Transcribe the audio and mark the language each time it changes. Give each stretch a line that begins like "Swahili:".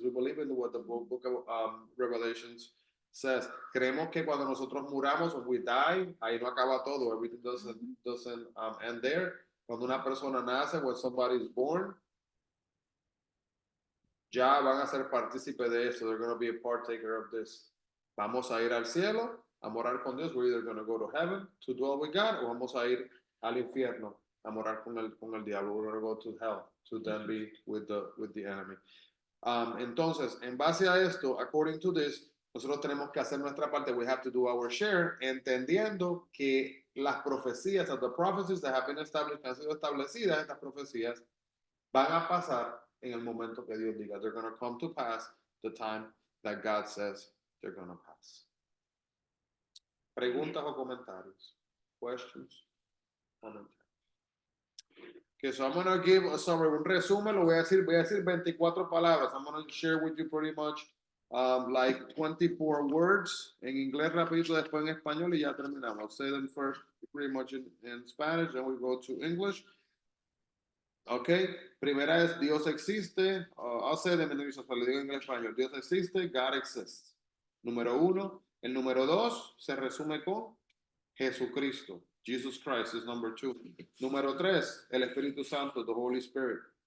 English: We believe in what the book of Revelations says.
Spanish: Creemos que cuando nosotros muramos,
English: when we die,
Spanish: ahí no acaba todo.
English: Everything doesn't end there.
Spanish: Cuando una persona nace,
English: when somebody is born,
Spanish: ya van a ser partícipe de eso.
English: They're going to be a partaker of this.
Spanish: Vamos a ir al cielo a morar con Dios.
English: We're either going to go to heaven to dwell with God,
Spanish: o vamos a ir al infierno a morar con el diablo.
English: We're going to go to hell to then be with the enemy.
Spanish: Entonces, en base a esto,
English: according to this,
Spanish: nosotros tenemos que hacer nuestra parte.
English: We have to do our share,
Spanish: entendiendo que las profecías,
English: the prophecies that have been established,
Spanish: que han sido establecidas, estas profecías, van a pasar en el momento que Dios diga.
English: They're going to come to pass the time that God says they're going to pass.
Spanish: Preguntas o comentarios?
English: Questions?
Spanish: Comentarios.
English: Okay, so I'm going to give a summary,
Spanish: un resumen, voy a decir 24 palabras.
English: I'm going to share with you pretty much like 24 words
Spanish: en inglés rapidito, después en español y ya terminamos.
English: I'll say them first pretty much in Spanish, then we go to English.
Spanish: Okay, primera es Dios existe.
English: I'll say them in English, so
Spanish: le digo en español. Dios existe,
English: God exists.
Spanish: Número 1. El número 2 se resume con Jesucristo.
English: Jesus Christ is number 2.
Spanish: Número 3, el Espíritu Santo,
English: the Holy Spirit.